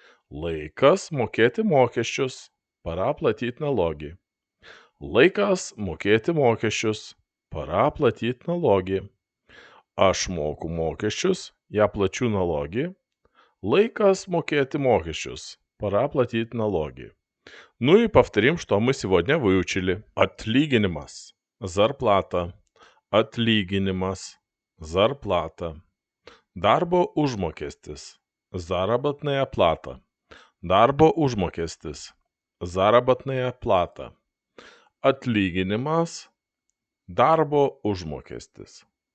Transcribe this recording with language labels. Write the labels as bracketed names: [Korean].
[Lithuanian] Laikas mokėti mokesčius. [Russian] Пора платить налоги. [Lithuanian] Laikas mokėti mokesčius. [Russian] Пора платить налоги. [Lithuanian] Aš moku mokesčius. [Russian] Я плачу налоги. [Lithuanian] Laikas mokėti mokesčius. [Russian] Пора платить налоги. Ну и повторим, что мы сегодня выучили. [Lithuanian] Atlyginimas, [Russian] зарплата. [Lithuanian] Atlyginimas, зарплата. Darbo užmokestis, [Russian] заработная плата. [Lithuanian] Darbo užmokestis, [Russian] заработная плата. [Lithuanian] Atlyginimas, darbo užmokestis.